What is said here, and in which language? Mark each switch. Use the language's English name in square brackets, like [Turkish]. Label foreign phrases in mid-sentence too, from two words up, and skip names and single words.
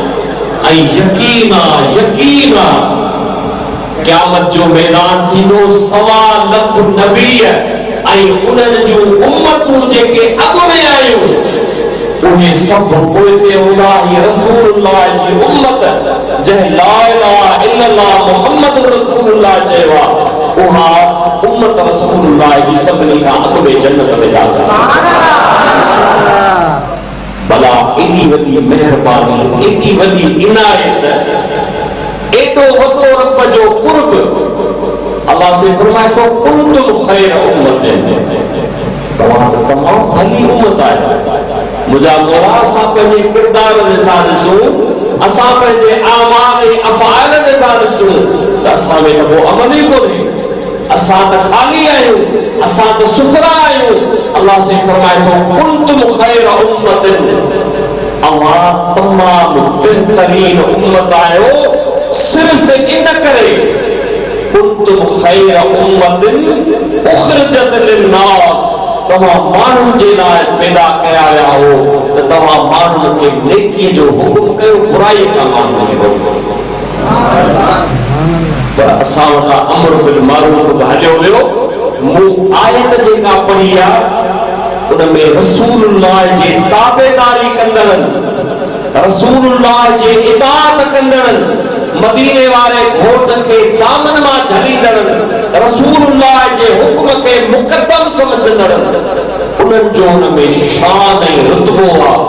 [Sindhi] ऐं यकीन क़यामत जो मैदान थींदो। 1.25 लख नबी ऐं उन्हनि जूं उम्मतूं जेके अॻु में आयूं, उहे सभु पोइते हूंदा। हीअ रसूलुल्लाह जी उम्मत जंहिं [Arabic] لا إله إلا الله محمد رسول الله [Sindhi] चयो आहे, उहा उम्मत रसूलुल्लाह जी सभिनी खां अॻु में जन्नत में दाख़िल। भला एॾी वॾी महिरबानी, एॾी वॾी इनायत, एॾो वॾो रब जो कुर्ब। अल्लाह से फरमाए थो [Arabic] كنتم خير أمة, [Sindhi] तव्हां त तमामु भली उम्मत आहे। मुंहिंजा मौला, असां पंहिंजे किरदार ते था ॾिसूं, असां पंहिंजे आमाल ऐं अफ़आल ते था ॾिसूं त असां में को अमल ई कोन्हे। असां त ख़ाली आहियूं, असां त सुफरा आहियूं। अल्लाह से फरमाए थो [Arabic] كنتم خير أمة, [Sindhi] अवां तमामु बहितरीन उम्मत आहियो। सिर्फ इन करे [Arabic] كنتم خير أمة أخرجت للناس, [Sindhi] तव्हां माण्हुनि जे लाइ पैदा कया विया हो त तव्हां माण्हुनि खे नेकीअ जो हुकुम कयो, बुराई खां माण्हुनि खे रोको। पर असां वटां [Arabic] أمر بالمعروف [Sindhi] बि हलियो वियो। मूं आयत जेका पढ़ी आहे उन में रसूलुल्लाह जे ताबेदारी कंदड़नि, रसूलुल्लाह जे इताअत कंदड़नि, मदीने वारे घोट खे दामन मां झलींदड़नि, रसूलुल्लाह जे हुक्म खे मुक़द्दम समझंदड़नि, उन्हनि जो उन में शान ऐं रुतबो आहे।